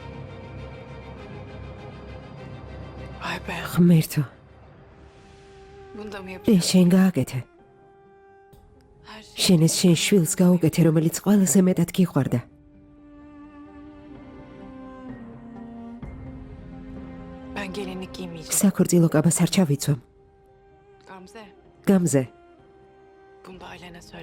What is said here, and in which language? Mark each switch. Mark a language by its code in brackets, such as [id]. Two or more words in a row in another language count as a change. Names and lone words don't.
[ka] ღმერთო, [tr] Bunu da mı [ka] და [tr] yapacağız? [ka] შენ გააკეთე. [tr] Her şey. [ka] შენ ეს შენ შვილს გაუკეთე, რომელიც ყველაზე მეტად გიყვარდა. [tr] Ben gelinlik giymeyeceğim. [ka] საქორწილო კაბას არ ჩავიცვამ. Gamze, გამზე, [tr] bunu da ailene söyle.